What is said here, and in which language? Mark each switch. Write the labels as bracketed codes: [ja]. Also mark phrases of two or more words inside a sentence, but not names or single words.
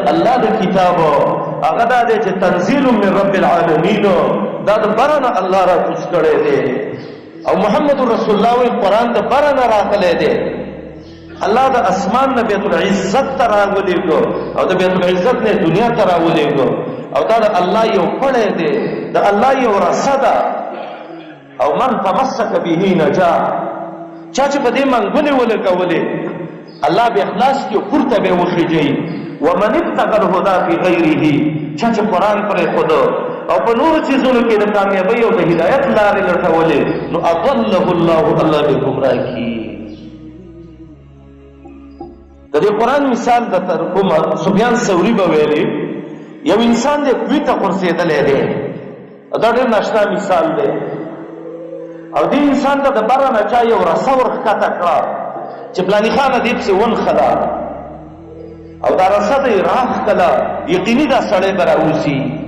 [ps] الله د کتاب هغه دا دی چې [ar] تنزیل من رب العالمین [ps] دا د بره نه الله را کوز کړی دی او محمد رسول الله وایي قرآن د بره نه راغلی دی الله د اسمان نه بیت العزت ته راولېږو او د بیت العزت نه دنیا ته راولېږو او دا د الله یو پړی دی د الله یو رسه ده او [ar] من تمسک به نجا [ps] چا چې په دې منګولې ولګولې الله به اخلاص کې پورته به وخیږي [ar] ومن ابتغى الهدى في غيره [ps] چا چې قرآن پرې خود او په نورو چیزونو کې د کامیابۍ او د هدایت لارې لټولې نو [ar] اضله الله [ps] الله به ګمراه کړي د دې قرآن مثال د کوم سفیان ثوري به ویلي یو انسان دې کوی ته غورځېدلی دی دا ډېر ناشنا مثال دی او دې انسان ته د بره نه چا یو رسه ورښکته کړه چې فلاني خانه دې پسې ونښله او دا رسه ته یې راښکله یقیني دا سړی به راوځي